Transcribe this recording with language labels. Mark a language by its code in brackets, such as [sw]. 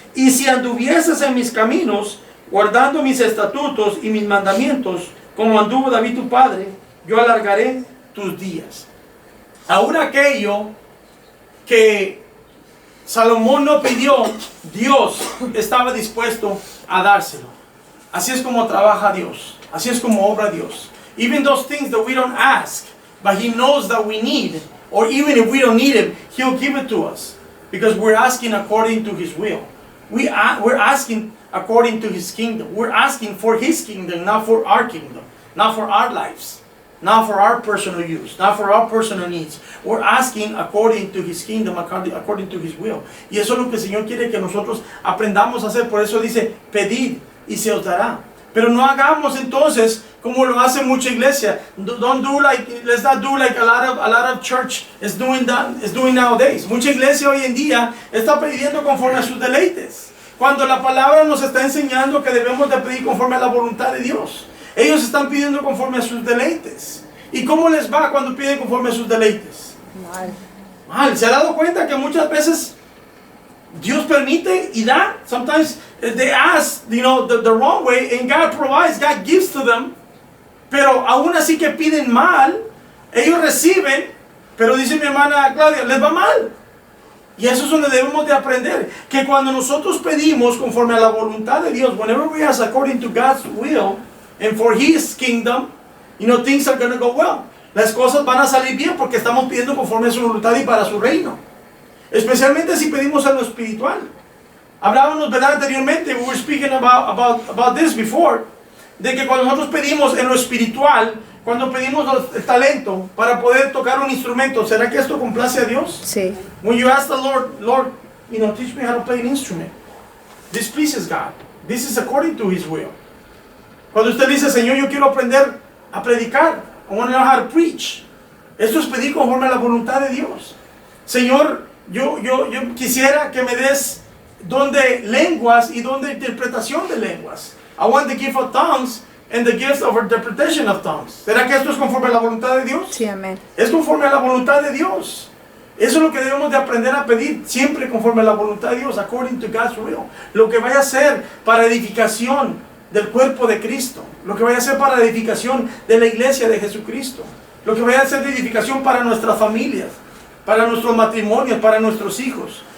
[es] Y si anduvieses en mis caminos, guardando mis estatutos y mis mandamientos, como anduvo David tu padre, yo alargaré tus días. Aún aquello que Salomón no pidió, Dios estaba dispuesto a dárselo. Así es como trabaja Dios. Así es como obra Dios. [en] Even those things that we don't ask, but He knows that we need, or even if we don't need it, He'll give it to us. Because we're asking according to His will. We're asking according to His kingdom. We're asking for His kingdom, not for our kingdom. Not for our lives. Not for our personal use. Not for our personal needs. We're asking according to His kingdom, according to His will. [es] Y eso es lo que el Señor quiere que nosotros aprendamos a hacer. Por eso dice, pedid y se os dará. Pero no hagamos entonces como lo hace mucha iglesia. [en] Don't do like, let's not do like a lot of church is doing nowadays. [es] Mucha iglesia hoy en día está pidiendo conforme a sus deleites. Cuando la palabra nos está enseñando que debemos de pedir conforme a la voluntad de Dios. Ellos están pidiendo conforme a sus deleites. ¿Y cómo les va cuando piden conforme a sus deleites? Mal. ¿Se ha dado cuenta que muchas veces Dios permite y da? [en] Sometimes they ask, the wrong way, and God provides, God gives to them. [es] Pero aún así que piden mal, ellos reciben, pero dice mi hermana Claudia, les va mal. Y eso es donde debemos de aprender, que cuando nosotros pedimos conforme a la voluntad de Dios, [en] whenever we ask according to God's will, and for His kingdom, things are going to go well. [es] Las cosas van a salir bien porque estamos pidiendo conforme a su voluntad y para su reino. Especialmente si pedimos en lo espiritual. Hablábamos, ¿verdad? Anteriormente, [en] we were speaking about this before, [es] de que cuando nosotros pedimos en lo espiritual, cuando pedimos el talento para poder tocar un instrumento, ¿será que esto complace a Dios? Sí. [en] When you ask the Lord, teach me how to play an instrument. This pleases God. This is according to His will. [es] Cuando usted dice, Señor, yo quiero aprender a predicar, [en] I want to know how to preach. [es] Esto es pedir conforme a la voluntad de Dios. Señor, yo quisiera que me des don de lenguas y don de interpretación de lenguas. [en] I want the gift of tongues and the gift of interpretation of tongues. [es] ¿Será que esto es conforme a la voluntad de Dios? Sí, amén. Es conforme a la voluntad de Dios. Eso es lo que debemos de aprender a pedir, siempre conforme a la voluntad de Dios, [en] according to God's will. [es] Lo que vaya a ser para edificación del cuerpo de Cristo, lo que vaya a ser para edificación de la iglesia de Jesucristo, lo que vaya a ser de edificación para nuestras familias, para nuestros matrimonios, para nuestros hijos.